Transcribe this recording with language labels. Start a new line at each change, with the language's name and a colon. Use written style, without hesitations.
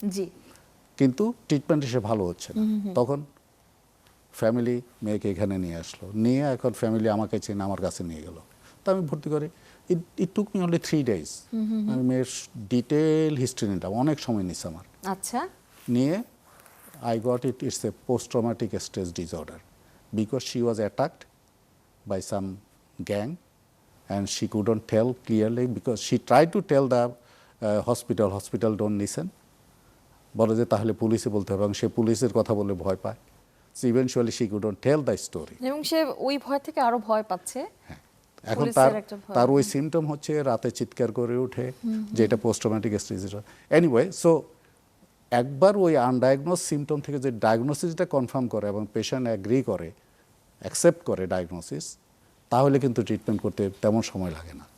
Bangla: জি, কিন্তু ট্রিটমেন্ট এসে ভালো হচ্ছে না। তখন ফ্যামিলি মেয়েকে এখানে নিয়ে আসলো, নিয়ে এখন ফ্যামিলি আমাকে চেনে, আমার কাছে নিয়ে গেল। তো আমি ভর্তি করি।
English: It took me only 3 days।
Bangla: আমি মেয়ের ডিটেল হিস্ট্রি নিলাম, অনেক সময় নিচ্ছে আমার। আচ্ছা, নিয়ে
English: I got it, it's a post-traumatic stress disorder because she was attacked by some gang and she couldn't tell clearly because she tried to tell the hospital don't listen.
Bangla: বলে যে তাহলে পুলিশে বলতে হবে, এবং সে পুলিশের কথা বলে ভয় পায়।
English: So eventually she couldn't tell the story.
Bangla: এবং সে ওই ভয় থেকে আরো ভয় পাচ্ছে। এখন তার ওই সিমটম হচ্ছে রাতে চিৎকার করে ওঠে, যেটা post-traumatic stress disorder. Anyway, so একবার ওই আনডায়াগনোজ সিমটম থেকে যে ডায়াগনোসিসটা কনফার্ম করে এবং পেশেন্ট অ্যাগ্রি করে, অ্যাকসেপ্ট করে ডায়াগনোসিস, তাহলে কিন্তু ট্রিটমেন্ট করতে তেমন সময় লাগে না।